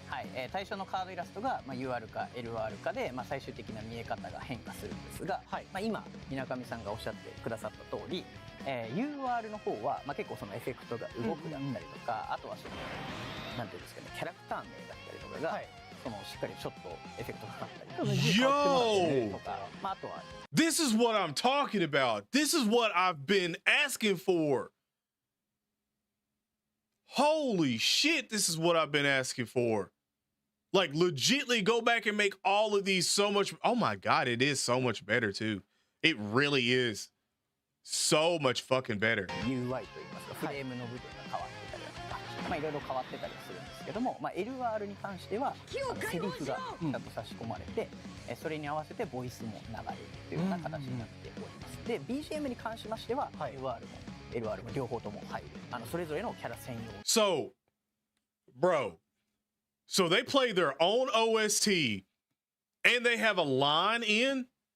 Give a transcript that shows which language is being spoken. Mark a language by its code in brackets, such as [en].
[ja] はい、対象のカードイラストが、UR か LR かで、最終的な見え方が変化するんですが、はい今水上さんがおっしゃってくださった通り、UR の方は、結構そのエフェクトが動くだったりとか、あとはそのなんていうんですかね、キャラクター名だったりとかが、はいそのしっかりちょっとエフェクトがかかったりと [en] Yo! [ja] か、あとは [en] This is what I'm talking about. This is what I've been asking for. Holy shit, this is what I've been asking for. Like, legitly go back and make all of these so much. Oh my God, it is so much better too. It really is so much fucking better. [ja] UI といいますか、フレームの部分が変わってたりだとか、いろいろ変わってたりするんですけども、LR に関してはセリフがちゃんと差し込まれて、それに合わせてボイスも流れるというような形になっております。で BGM に関しましては、UR も LR も両方とも入る、それぞれのキャラ専用。 [en] So, bro, so they play their own OST and they have a line in.